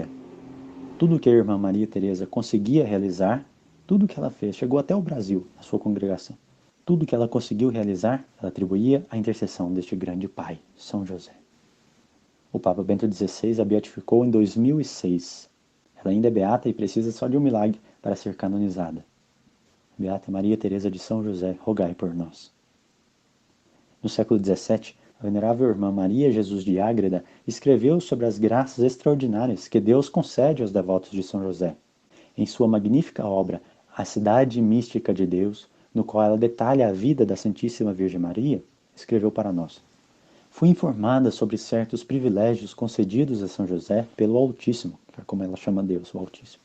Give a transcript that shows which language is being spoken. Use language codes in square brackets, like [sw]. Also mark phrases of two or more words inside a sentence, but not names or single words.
[pt] Tudo que a Irmã Maria Teresa conseguia realizar, tudo que ela fez, chegou até o Brasil, a sua congregação. Tudo que ela conseguiu realizar, ela atribuía à intercessão deste grande pai, São José. O Papa Bento XVI a beatificou em 2006. Ela ainda é beata e precisa só de um milagre para ser canonizada. Beata Maria Teresa de São José, rogai por nós. No século XVII, a venerável irmã Maria Jesus de Ágreda escreveu sobre as graças extraordinárias que Deus concede aos devotos de São José. Em sua magnífica obra, A Cidade Mística de Deus, no qual ela detalha a vida da Santíssima Virgem Maria, escreveu para nós: Fui informada sobre certos privilégios concedidos a São José pelo Altíssimo, que é como ela chama Deus, o Altíssimo.